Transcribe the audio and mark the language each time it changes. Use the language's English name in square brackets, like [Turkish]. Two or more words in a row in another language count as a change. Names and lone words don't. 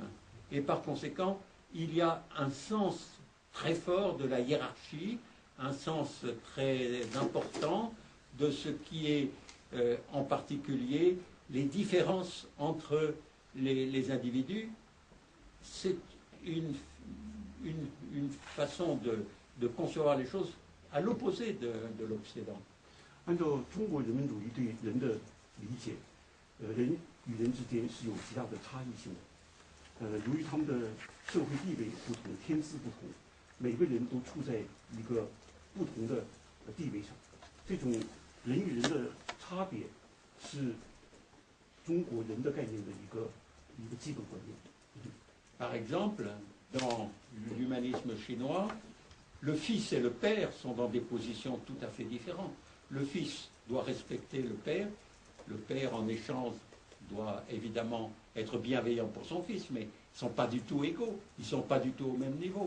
[French] Et par conséquent, il y a un sens très fort de la hiérarchie, un sens très important de ce qui est en particulier les différences entre les individus. C'est une façon de concevoir les choses à l'opposé de l'Occident. [Chinese] 按照中国人文主义对人的理解，人与人之间是有极大的差异性的。由于他们的社会地位不同、天资不同，每个人都处在一个不同的地位上。这种人与人的差别是中国人的概念的一个基本观念。 [French] Par exemple, dans l'humanisme chinois, le fils et le père sont dans des positions tout à fait différentes. Le fils doit respecter le père en échange doit évidemment être bienveillant pour son fils, mais ils ne sont pas du tout égaux, ils ne sont pas du tout au même niveau.